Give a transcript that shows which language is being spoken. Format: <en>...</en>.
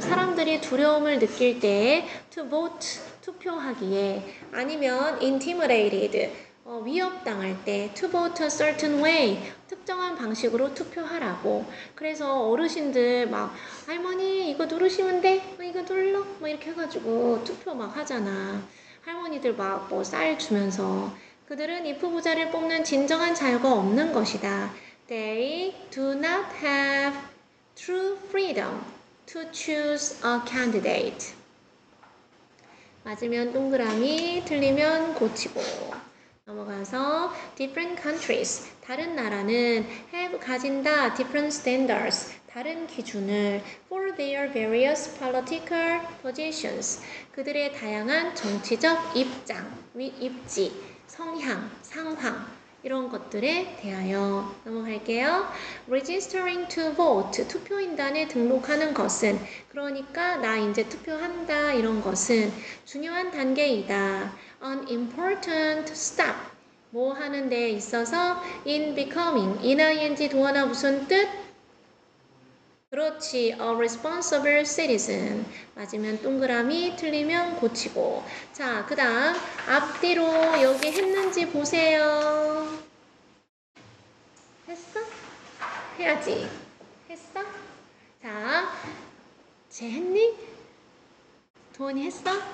<ko>사람들이 두려움을 느낄 때</ko> <en>to vote.</en> <ko>투표하기에 아니면</ko> <en>intimidated.</en> <ko>위협당할 때</ko> <en>to vote a certain way.</en> <ko>특정한 방식으로 투표하라고. 그래서 어르신들 막 할머니 이거 누르시면 돼? 이거 눌러? 뭐 이렇게 해가지고 투표 막 하잖아. 할머니들 막 뭐 쌀 주면서 그들은 이 후보자를 뽑는 진정한 자유가 없는 것이다.</ko> <en>They do not have true freedom to choose a candidate.</en> <ko>맞으면 동그라미, 틀리면 고치고. 넘어가서</ko> <en>different countries,</en> <ko>다른 나라는</ko> <en>have</en> <ko>가진다</ko> <en>different standards,</en> <ko>다른 기준을</ko> <en>for their various political positions,</en> <ko>그들의 다양한 정치적 입장, 입지, 성향, 상황 이런 것들에 대하여. 넘어갈게요.</ko> <en>Registering to vote,</en> <ko>투표인단에 등록하는 것은, 그러니까 나 이제 투표한다 이런 것은 중요한 단계이다.</ko> <en>An important step,</en> <ko>뭐 하는 데 있어서</ko> <en>in becoming, ing</en> <ko>도하나 무슨 뜻? 그렇지,</ko> <en>a responsible citizen.</en> <ko>맞으면 동그라미, 틀리면 고치고. 자, 그 다음 앞뒤로 여기 했는지 보세요. 했어? 해야지. 했어? 자, 쟤 했니? 도원이 했어?</ko>